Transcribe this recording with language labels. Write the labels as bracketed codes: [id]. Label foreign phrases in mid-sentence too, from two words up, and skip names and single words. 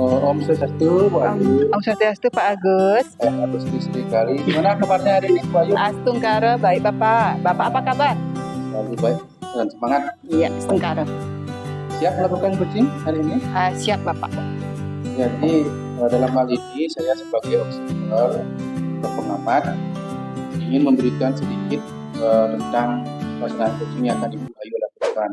[ban] Om Swastiastu, Bu Ayu. Om Swastiastu, Pak Agus. [id] Agus Sri Kali. Gimana kabarnya hari ini, Bu Ayu? Astungkara, baik Bapak. Bapak apa kabar? Selalu baik dan semangat. Iya, Astungkara. Siap melakukan coaching hari ini? Siap Bapak. Jadi dalam hal ini saya sebagai observer atau pengamat ingin memberikan sedikit tentang pelaksanaan coaching yang akan Ibu Ayu lakukan.